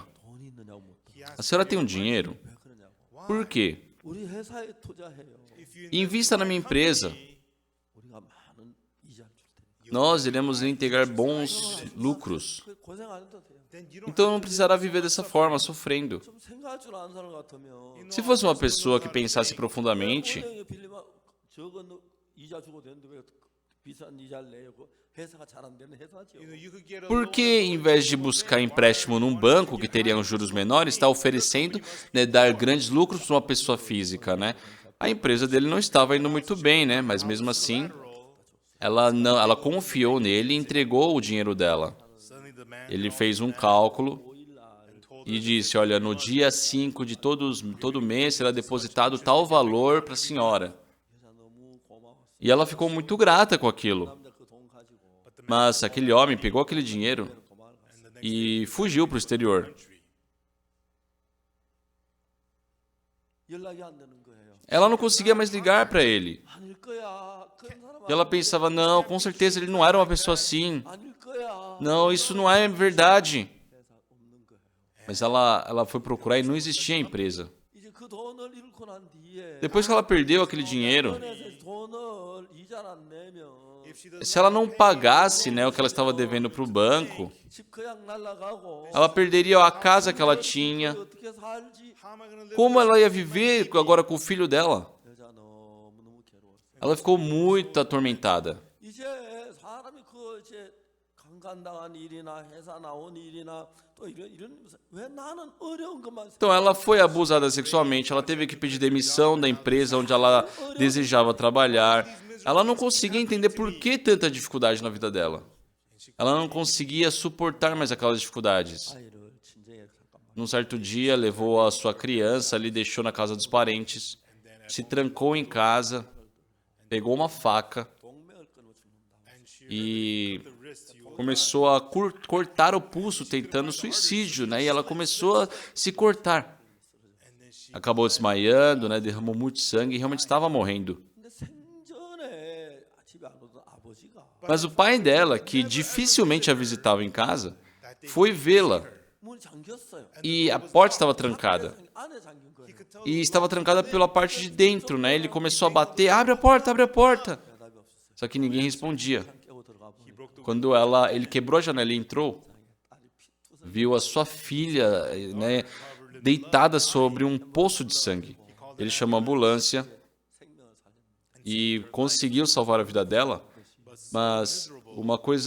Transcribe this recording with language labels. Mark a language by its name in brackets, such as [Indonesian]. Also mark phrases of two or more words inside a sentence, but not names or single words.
[Korean] 돈이 있느냐고 묻더라고요. [Portuguese] a senhora tem um dinheiro? [Korean] 왜 그러냐고. [Portuguese] Por quê? [Korean] 우리 회사에 투자해요. [Portuguese] Invista na minha empresa. [Korean] 우리가 많은 이자를 줄 테니까. [Portuguese] Nós iremos lhe integrar bons lucros. [Korean] 그 고생 안 해도 돼요. [Portuguese] Então não precisará viver dessa forma, sofrendo. [Korean] 좀 생각할 줄 아는 사람 같으면 [Portuguese] Se fosse uma pessoa que pensasse profundamente, [Korean] 은행에 빌리면 적은 이자 주고 되는데 왜 비싼 이자를 내요? 그 회사가 잘 안 되는 회사죠. [Portuguese] por que, em vez de buscar empréstimo num banco que teria juros menores, está oferecendo, né, dar grandes lucros para uma pessoa física, né? A empresa dele não estava indo muito bem, né? Mas mesmo assim, ela confiou nele e entregou o dinheiro dela. Ele fez um cálculo e disse, olha, no dia 5 de todo mês será depositado tal valor para a senhora. [Korean] 여자 너무 고마웠어. [Portuguese] E ela ficou muito grata com aquilo. [Korean] 남자 그 돈 가지고 [Portuguese] Mas aquele homem pegou aquele dinheiro [Korean] 도망을 갔어. [Portuguese] e fugiu para o exterior. [Korean] 연락이 안 되는 거예요. [Portuguese] Ela não conseguia mais ligar para ele. [Korean] 아닐 거야. 그런 사람 [Portuguese] E ela pensava, não, com certeza ele não era uma pessoa assim. [Korean] 아닐 거야. [Portuguese] Não, isso não é verdade. [Korean] 회사 없는 거예요. [Portuguese] Mas ela foi procurar e não existia a empresa. [Korean] 이제 그 돈을 잃고 난 뒤에 [Portuguese] Depois que ela perdeu aquele dinheiro, [Korean] 은행에서 돈을 이자를 안 내면 [Portuguese] se ela não pagasse, né, o que ela estava devendo para o banco, [Korean] 집 그냥 날아가고 [Portuguese] ela perderia a casa que ela tinha. [Korean] 어떻게 살지? [Portuguese] Como ela ia viver agora com o filho dela? [Korean] 여자 너무너무 괴로웠어요. [Portuguese] Ela ficou muito atormentada. [Korean] 이제 사람이 그 이제 강간당한 일이나 회사 나온 일이나 또 이런 왜 나는 어려운 것만 [Portuguese] Então ela foi abusada sexualmente, ela teve que pedir demissão da empresa onde ela desejava trabalhar. Ela não conseguia entender por que tanta dificuldade na vida dela. Ela não conseguia suportar mais aquelas dificuldades. [Korean] 아이를 친정에 잠깐만 [Portuguese] Num certo dia, levou a sua criança ali, deixou na casa dos parentes, se trancou em casa, pegou uma faca [Korean] 동맥을 끊어 죽는다. [Portuguese] e começou a cortar o pulso, tentando suicídio, né? E ela começou a se cortar. Acabou desmaiando, né? Derramou muito sangue e realmente estava morrendo. [Korean] 근데 생전에 집에 안 오던 아버지가 [Portuguese] Mas o pai dela, que dificilmente a visitava em casa, foi vê-la [Korean] 문이 잠겼어요. [Portuguese] e a porta estava trancada. [Korean] 안에 잠긴 거예요. [Portuguese] E estava trancada pela parte de dentro, né? Ele começou a bater, abre a porta, abre a porta. [Korean] 대답이 없었어요. [Portuguese] Só que ninguém respondia. [Korean] 깨고 들어가 보니까 [Portuguese] Quando ele quebrou a janela e entrou, [Korean] 딸이 피투성 [Portuguese] viu a sua filha, né, deitada sobre um poço de sangue. Ele chamou a ambulância [Korean] 생명을 살렸는데 [Portuguese] e conseguiu salvar a vida dela, mas uma coisa